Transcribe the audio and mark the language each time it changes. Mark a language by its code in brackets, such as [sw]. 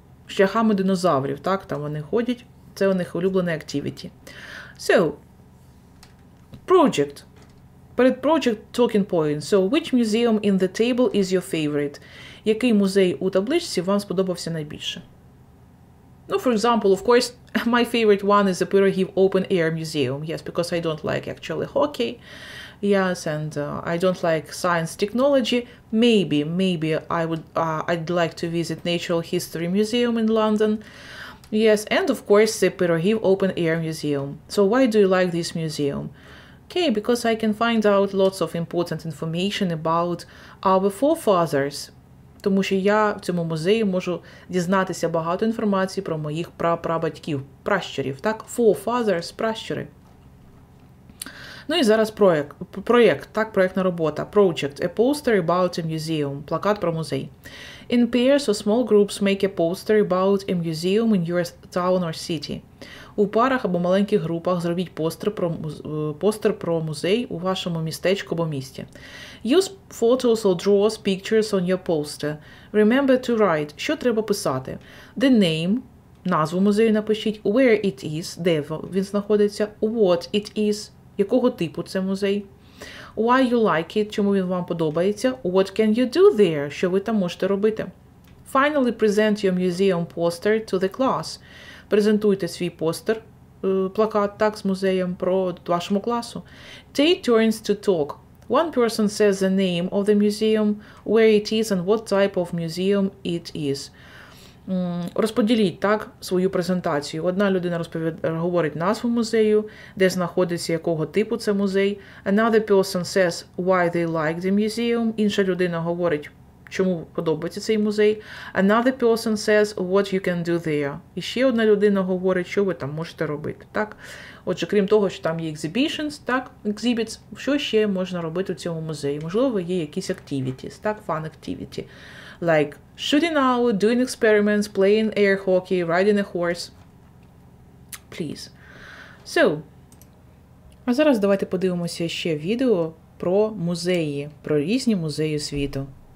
[uk] Шляхами динозаврів, так, там вони ходять. Це у них улюблене activity. [en] So, project. Перед project talking points. So, which museum in the table is your favorite? [uk] Який музей у табличці вам сподобався найбільше? [en] No, for example, of course, my favorite one is the Pyroghiv Open Air Museum. Yes, because I don't like actually hockey. Yes, and I don't like science technology. Maybe I'd like to visit Natural History Museum in London. Yes, and of course the Pyroghiv Open Air Museum. So why do you like this museum? Okay, because I can find out lots of important information about our forefathers. [uk] Тому що я в цьому музеї можу дізнатися багато інформації про моїх прапрабатьків, пращурів, так? [en] Forefathers, пращури. [uk] Ну і зараз проєкт, так, проєктна робота. [en] Project, a poster about a museum, [uk] плакат про музей. [en] In pairs or small groups make a poster about a museum in your town or city. [uk] У парах або маленьких групах зробіть постер про музей у вашому містечку або місті. [en] Use photos or draws pictures on your poster. Remember to write. [uk] Що треба писати? [en] The name, [uk] назву музею напишіть. [en] Where it is, [uk] де він знаходиться. [en] What it is, [uk] якого типу це музей. [en] Why you like it, [uk] чому він вам подобається. [en] What can you do there, [uk] що ви там можете робити. [en] Finally, present your museum poster to the class. [uk] Презентуйте свій постер, плакат, так, з музеєм про вашому класу. [en] Take turns to talk. One person says the name of the museum, where it is and what type of museum it is. [uk] Розподіліть, так, свою презентацію. Одна людина говорить назву музею, де знаходиться, якого типу це музей. [en] Another person says why they like the museum. [uk] Інша людина говорить, чому подобається цей музей. [en] Another person says what you can do there. [uk] І ще одна людина говорить, що ви там можете робити, так? Отже, крім того, що там є exhibitions, так, exhibits, що ще можна робити у цьому музеї? Можливо, є якісь activities, так, [en] fun activity. Like shooting out, doing experiments, playing air hockey, riding a horse. Please. [uk] So, а зараз давайте подивимося ще відео про музеї, про різні музеї світу.